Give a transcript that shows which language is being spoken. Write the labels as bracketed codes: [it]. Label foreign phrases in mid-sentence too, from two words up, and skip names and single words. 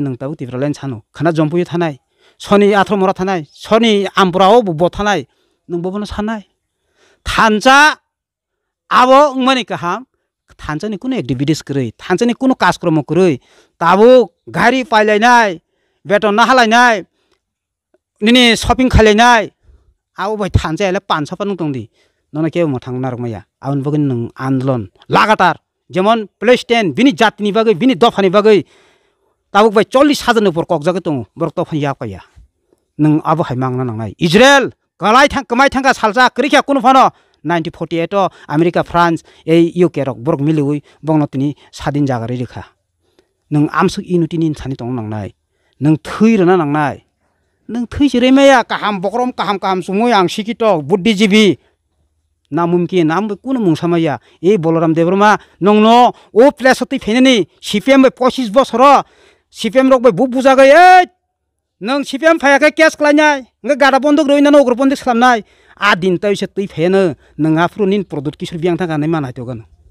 [trp] नों ताबो तिफ्रालेन सानो खाना जम्पुयो थानाय सनि आथर मुरा थानाय सनि आमब्राव बो थानाय नोंबोनो साननाय थानसा आबो माने काहाम थानसानि कुनो एक्टिभिटिस करै थानसानि कुनो कार्यक्रम करै ताबो गारि पाइलायनाय बेटन नाहालायनाय निनि शपिं खालायनाय आबो भाई थानसायाले 500 पान दंदि नने के मोथां नारमाया आउन बगै नों आन्दोलन लागातार जेमन प्लेस्टेन बिनि जातिनि बागै बिनि दफानि बागै ताबो भाई 40,000 ऊपर कक जागे दं बरक दफानि यापाया नों आबो हाय मांगना नांनाय इजराइल कमाय थांगा सालजा करिखा कुनो फानो 1948 अमेरिका फ्रांस ए यूके रक बरक मिलिउइ बंगनतिनि सादिन जागारि रेखा नों आमसुक इनुटिनि सानि तंग नांनाय नों थैरना नांनाय नों थैसिरेमाया काहाम बकरम काहाम सुमुय आं सिकित बुद्धिजीवी ना मुमकिन नाम कुनो मुंसामाया ए बलराम देब्रमा नंनो ओ प्लेस हति फेनेनि सीपीएम 25 बछर सीपीएम रक बु बुजागै ए नों सीपीएम फायाखै केस खालायनाय नों गादा बन्दक रइना नगर बन्दक खालामनाय आ दिन तैसे तै फेनो नोंहा फ्रुनिन प्रदुत किशोर बियां थांगा नै मानाय तगन